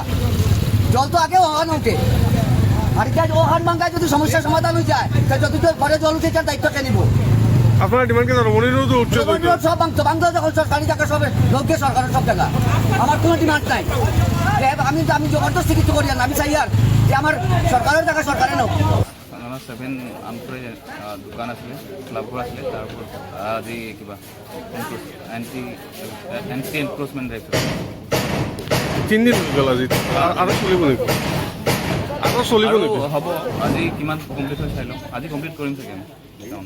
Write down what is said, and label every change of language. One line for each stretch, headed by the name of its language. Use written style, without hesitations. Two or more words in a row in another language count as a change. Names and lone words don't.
Bangla: জল তো আগে ওখানে উঠে, আর ওখান ভাঙ্গায় যদি সমস্যার সমাধান হয়ে যায় তাহলে যদি তোর ঘরে জল উঠে যান দায়িত্ব কে নিব? আপনারা ডিমান্ড কি রমণী রোড উচ্ছেদ হইতো? সব ভাঙতো ভাঙতো যখন সরকারি জায়গা সব লোককে সরকারের সব জায়গা। আমার কোনো ডিমান্ড নাই, আমি জবরদস্তি কিছু করি না। আমি চাই আর যে আমার সরকারের জায়গা সরকারে নাও।
Assamese: 7 আমপুরে দোকান আছিলে, ক্লাবঘৰ আছিলে, তাৰ ওপৰত আজি কিবা
English: anti encroachment drive
Assamese: 3 দিন হৈ গ'ল আজি। আৰু চলিব নেকি? আৰু চলিব নেকি? হ'ব। আজি কিমান কমপ্লিট হয় চাই লওঁ। আজি কমপ্লিট কৰিম চাগে আমি টাউনত।